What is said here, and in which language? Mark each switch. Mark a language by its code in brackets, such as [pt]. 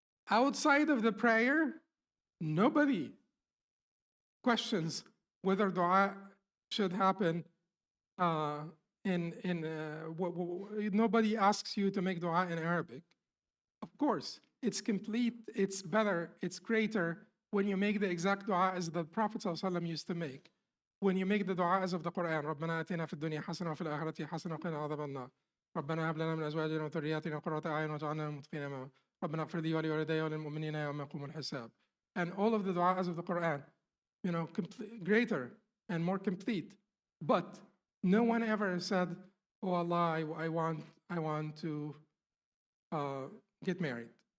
[en] Outside of the prayer, nobody questions whether dua should happen nobody asks you to make dua in Arabic. Of course, it's complete, it's better, it's greater when you make the exact dua as the Prophet ﷺ used to make. When you make the dua as of the Quran, [ar] رَبَّنَا آتِنَا فِي الدُّنْيَا حَسَنَةً وَفِي الْآخِرَةِ حَسَنَةً وَقِنَا عَذَابَ النَّارِ رَبَّنَا هَبْ لَنَا مِنْ أَزْوَاجِنَا وَذُرِّيَّاتِنَا قُرَّةَ أَعْيُنٍ وَاجْعَلْنَا لِلْمُتَّقِينَ إِمَامًا رَبَّنَا اغْفِرْ لِي وَلِوَالِدَيَّ وَلِلْمُؤْمِنِينَ يَوْمَ يَقُومُ الْحِسَابُ. [en] And all of the du'as of the Quran, greater and more complete. But no one ever said, oh Allah, I want to get married.